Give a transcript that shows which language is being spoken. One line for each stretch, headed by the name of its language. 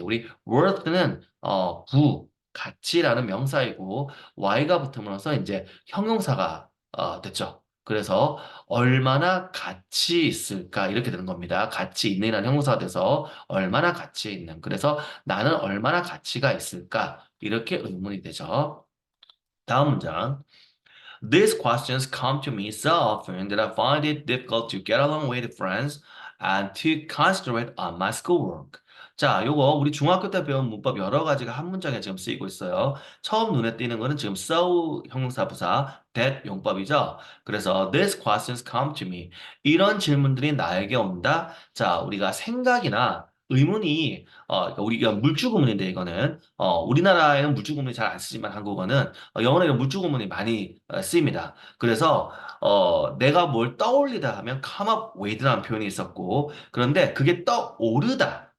Korean: 우리 worth는 가치라는 명사이고 y가 붙음으로써 이제 형용사가 됐죠. 그래서 얼마나 가치 있을까 이렇게 되는 겁니다. 가치 있는이라는 형용사가 돼서 얼마나 가치 있는. 그래서 나는 얼마나 가치가 있을까 이렇게 의문이 되죠. 다음 문장.
English: These questions come to me so often that I find it difficult to get along with friends and to concentrate on my schoolwork.
Korean: 자, 요거 우리 중학교 때 배운 문법 여러 가지가 한 문장에 지금 쓰이고 있어요. 처음 눈에 띄는 거는 지금 so 형용사 부사 that 용법이죠. 그래서
English: these questions come to me.
Korean: 이런 질문들이 나에게 온다. 자, 우리가 생각이나 의문이 그러니까 우리가 물주구문인데 이거는 우리나라에는 물주구문이 잘 안 쓰지만 한국어는 영어는 물주구문이 많이 쓰입니다. 그래서 내가 뭘 떠올리다 하면 come up with라는 표현이 있었고 그런데 그게 떠오르다.